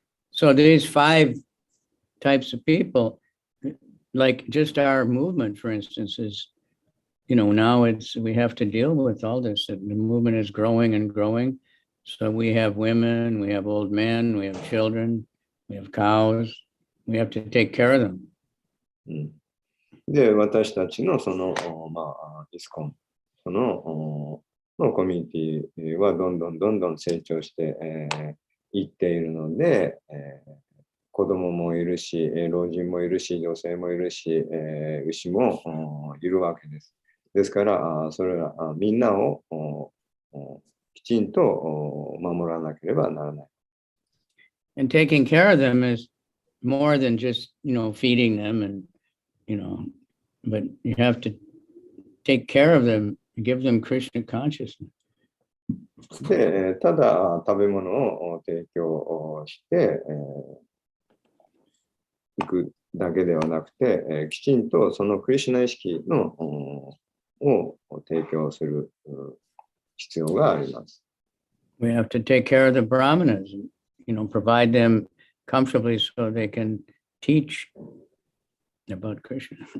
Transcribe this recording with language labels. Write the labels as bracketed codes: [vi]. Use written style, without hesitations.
[en] So these 5 types of people, like just our movement, for instance, is, you know, now we have to deal with all this. The movement is growing and growing. So we have women, we have old men, we have children, we have cows. We have to take care of them. [ja] で、私たちのその、イスコン、そのコミュニティはどんどん成長していっているので、子供もいるし、老人もいるし、女性もいるし、牛もいるわけです。ですから、それらみんなをきちんと守らなければならない。 [en] And taking care of them is more than just, you know, feeding them and, you know, but you have to take care of them, give them Krishna consciousness. [ja] で、ただ食べ物を提供していくだけではなくて、きちんとそのクリシュナ意識のを提供する必要があります。 [en] We have to take care of the brahmanas, you know, provide them comfortably so they can teach about Krishna.